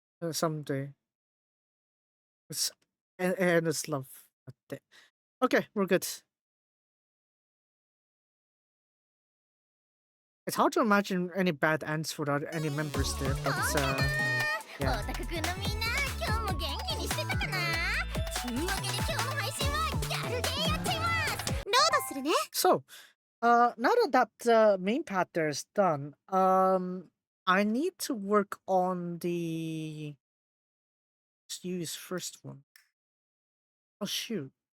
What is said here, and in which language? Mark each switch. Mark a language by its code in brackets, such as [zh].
[en] Someday. It's and it's love. Okay, we're good. It's hard to imagine any bad ends without any members there, but yeah. [ja] オタクくんのみんな今日も元気にしてたかなちゅうわけで今日の配信はギャルゲーやっちゃいますロードするね [en] So, now that main pattern is done, I need to work on the let's use first one. Oh shoot.